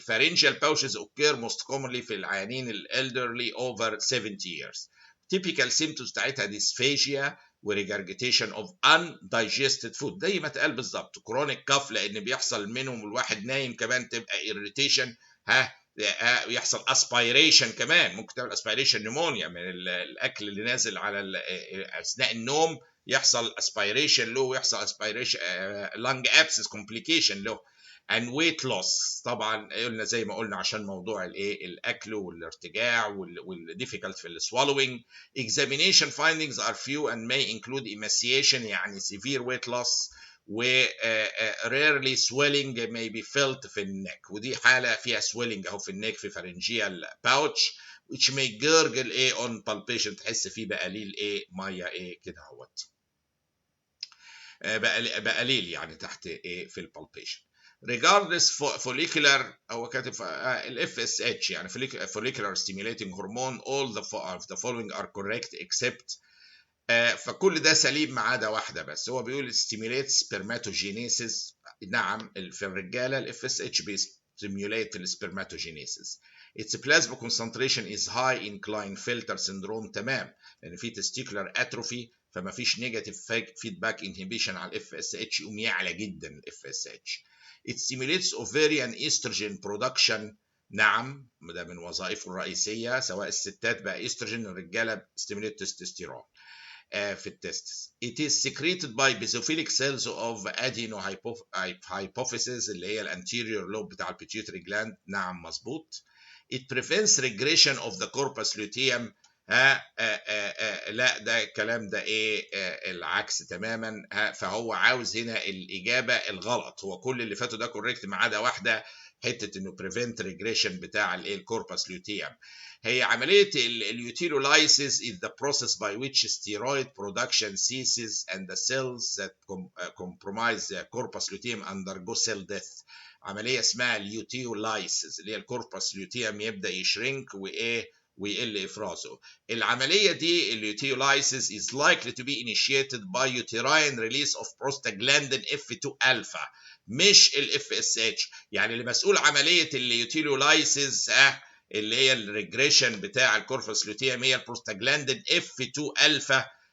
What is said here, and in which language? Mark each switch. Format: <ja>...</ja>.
<en>pharyngeal pouches occur most commonly</en> <ar>في العيانين الالدرلي</ar> <en>over 70 years. typical symptoms</en> <ar>بتاعتها dysphagia وريجرجيتيشن اوف undigested food زي ما اتقال بالظبط. كرونيك كاف لان بيحصل منهم الواحد نايم كمان تبقى irritation يحصل اسبيريشن كمان، ممكن تعمل اسبيريشن نيمونيا من الاكل اللي نازل على اثناء النوم، يحصل اسبيريشن له ويحصل اسبيريشن لانج ابسس كومبليكيشن له.</ar> <en>and weight loss</en> <ar>طبعا قلنا زي ما قلنا عشان موضوع الايه الاكل والارتجاع والديفيكالت في السوالوينج.</ar> <en>examination findings are few and may include emaciation</en> <ar>يعني severe weight loss و</ar> <en>rarely swelling may be felt</en> <ar>في النك، ودي حاله فيها swelling اهو في النك في</ar> <en>pharyngeal pouch which may gurgle</en> <ar>ايه</ar> <en>on palpation،</en> <ar>تحس فيه بقليل ايه ميه ايه كده اهوت بقليل يعني تحت ايه في البالبيشن.</ar> <en>regardless follicular</en> <ar>هو كاتب ال</ar> <en>FSH يعني follicular stimulating hormone all the following are correct except</en> <ar>فكل ده سليم ما عدا واحده بس. هو بيقول</ar> <en>stimulates spermatogenesis.</en> <ar>نعم في الرجاله ال FSH بيستيميوليت السبرماتوجينيسيس.</ar> <en>its plasma concentration is high in Klinefelter syndrome</en> <ar>تمام لان في testicular atrophy فما فيش نيجاتيف فيدباك انهبيشن على الاف اس اتش يقوم يعلى جدا الاف اس اتش.</ar> <en>it stimulates ovarian estrogen production.</en> <ar>نعم ده من وظائفه الرئيسيه، سواء الستات بقى استروجين الرجاله stimulate تستوستيرون في التستس.</ar> <en>it is secreted by basophilic cells of adenohypophysis</en> <ar>اللي هي الانتيريور لوب بتاع البيتيوتري جلاند. نعم مظبوط.</ar> <en>it prevents regression of the corpus luteum</en> <ar>لا ده الكلام ده ايه العكس تماما. فهو عاوز هنا الاجابه الغلط. هو كل اللي فاتوا ده كوريكت ما عدا واحده، حته انه بريفنت ريجريشن بتاع الايه الكوربس لوتيوم. هي عمليه اليوتيلولايسيس</ar> <en>is the process by which steroid production ceases and the cells that compromise the corpus luteum undergo cell death.</en> <ar>عمليه اسمها اليوتيولايسيس اللي هي الكوربس لوتيوم يبدا يشرنك وايه ويقل افرازه. العمليه دي اليوتيولايسيس</ar> <en>is likely to be initiated by uterine release of prostaglandin F2 alpha</en> <ar>مش الاف اس اتش. يعني اللي مسؤول عمليه اليوتيلولايسيس اللي هي الريجريشن بتاع الكوربس لوتيوم هي البروستاجلاندين اف 2 الفا.</ar>